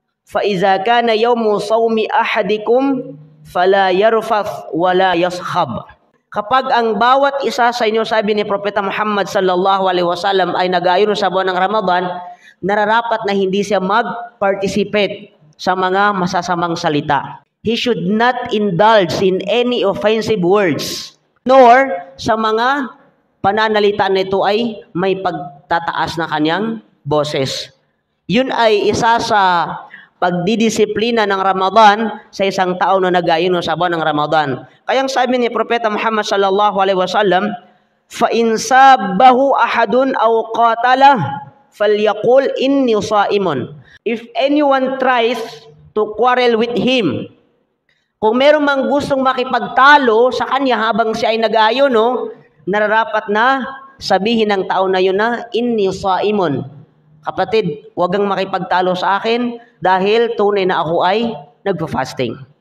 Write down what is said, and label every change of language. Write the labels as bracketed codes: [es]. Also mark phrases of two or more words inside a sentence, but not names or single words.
[ar] فَإِذَا كَانَ يَوْمُ صَوْمِ أَحَدِكُمْ فَلَا يَرْفَثْ وَلَا يَصْخَبْ. [tl] Kapag ang bawat isa sa inyo, sabi ni Propeta Muhammad [ar] صلى الله عليه وسلم, [tl] ay nag-aayon sa buwan ng Ramadan, nararapat na hindi siya mag-participate sa mga masasamang salita. [en] He should not indulge in any offensive words, nor [tl] sa mga pananalita nito ay may pagtataas na kanyang boses. Yun ay isa sa pagdidisiplina ng Ramadan sa isang tao na nag-aayon sa buwan ng Ramadan. Kayang sabi ni Propeta Muhammad [ar] صلى الله عليه وسلم, فإن سابه أحد أو قاتله فليقل إني صائم. [en] If anyone tries to quarrel with him, [tl] kung meron mang gustong makipagtalo sa kanya habang siya ay nag-aayon, nararapat na sabihin ng tao na yun na [ar] إني صائم. [tl] Kapatid, huwag kang makipagtalo sa akin dahil tunay na ako ay nagfa-fasting.